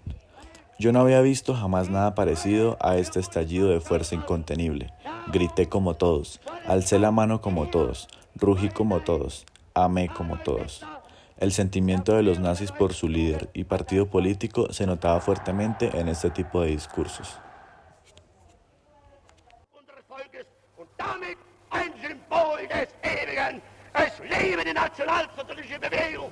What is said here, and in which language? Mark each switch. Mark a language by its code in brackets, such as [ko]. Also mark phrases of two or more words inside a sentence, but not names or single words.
[es] Yo no había visto jamás nada parecido a este estallido de fuerza incontenible. Grité como todos, alcé la mano como todos, rugí como todos, amé como todos. El sentimiento de los nazis por su líder y partido político se notaba fuertemente en este tipo de discursos. [de] Ein Symbol des Ewigen. Es lebe die nationalsozialistische Bewegung.